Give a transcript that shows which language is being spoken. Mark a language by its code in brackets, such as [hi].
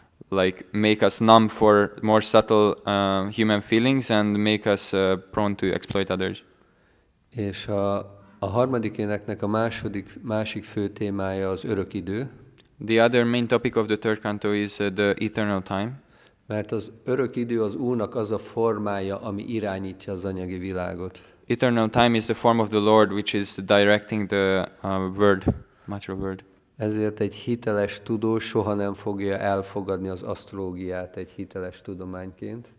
[en] like make us numb for more subtle human feelings and make us prone to exploit others. [hu] És a harmadik éneknek a másik fő témája az örök idő, [en] The other main topic of the third canto is the eternal time, [hu] mert az örök idő az Úrnak az a formája, ami irányítja az anyagi világot. [en] Eternal time is the form of the Lord, which is directing the material world. [hu] Ezért egy hiteles tudós soha nem fogja elfogadni az asztrológiát egy hiteles tudományként.